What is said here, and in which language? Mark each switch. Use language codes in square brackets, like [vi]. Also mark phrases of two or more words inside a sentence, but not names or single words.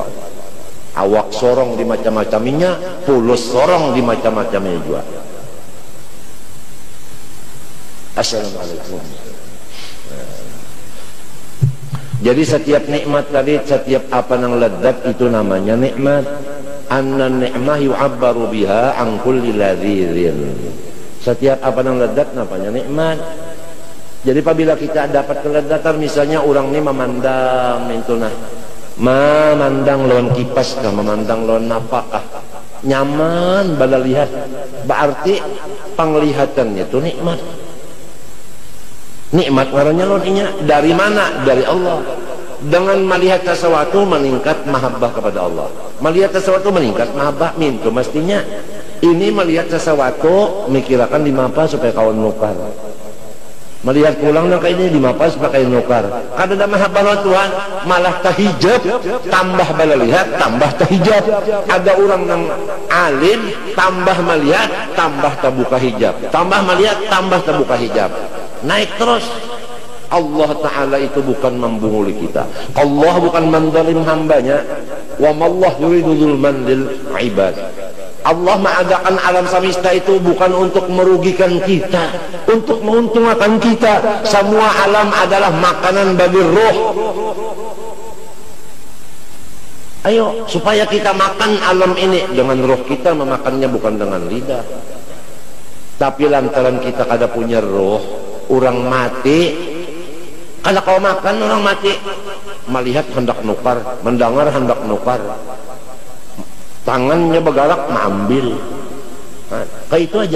[bjn] Awak sorong di macam-macaminya, pulus sorong di macam-macamnya juga. [ar] Assalamualaikum. [id] Jadi setiap nikmat tadi, setiap apa yang lezat itu namanya nikmat. [ar] أن نعمة يعبر بها عن كل لذيذ. [id] Setiap apa yang lezat namanya nikmat. [bjn] Jadi apabila kita dapat kelezatan, misalnya orang ini memandang itu nah, memandang lawan kipas kah, memandang lawan napa kah, nyaman bala lihat, berarti penglihatannya itu nikmat. Nikmat warnanya lawannya dari mana? [id] Dari Allah. Dengan melihat sesuatu meningkat mahabbah kepada Allah. Melihat sesuatu meningkat mahabbah mintu mestinya. [bjn] Ini melihat sesuatu mikirakan di mapa supaya kawan nukar. Melihat pulang nang ini di mapa supaya kawan nukar. Kada ada mahabbah Tuhan, malah tahijab, tambah bala lihat, tambah tahijab. Ada orang nang alim, tambah melihat, tambah tabuka hijab. Tambah melihat, tambah tabuka hijab. Naik terus. Allah Ta'ala itu bukan membunguli kita. [id] Allah bukan menzalim hambanya. [ar] وما الله يريد ظلما للعباد. [id] Allah mengadakan alam semesta itu bukan untuk merugikan kita, untuk menguntungkan kita. Semua alam adalah makanan bagi roh. Ayo supaya kita makan alam ini dengan roh kita, memakannya bukan dengan lidah. [bjn] Tapi lantaran kita kada punya roh, orang mati, kalau kau makan orang mati, melihat hendak nukar, mendengar hendak nukar, tangannya bergerak mengambil. Nah, kayak itu aja.